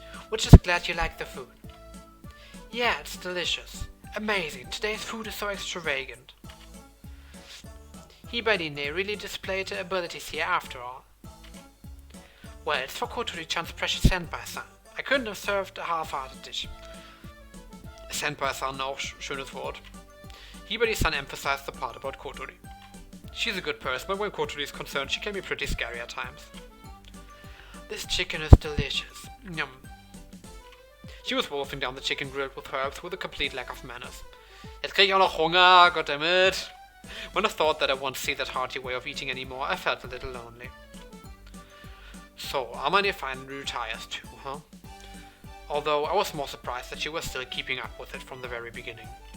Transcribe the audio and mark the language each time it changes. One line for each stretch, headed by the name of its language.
English: We're just glad you like the food. Yeah, it's delicious. Amazing, today's food is so extravagant. Hibadine really displayed her abilities here after all. Well, it's for Kotori-chan's precious Senpai-san. I couldn't have served a half-hearted dish.
German: Senpai-san, auch schönes Wort.
English: Hibari-san emphasized the part about Kotori. She's a good person, but when Kotori is concerned, she can be pretty scary at times. This chicken is delicious. Yum. She was wolfing down the chicken grilled with herbs with a complete lack of manners.
German: Jetzt krieg ich auch noch Hunger, goddammit.
English: When I thought that I won't see that hearty way of eating anymore, I felt a little lonely. So, Amane finally retires too, huh? Although I was more surprised that she was still keeping up with it from the very beginning.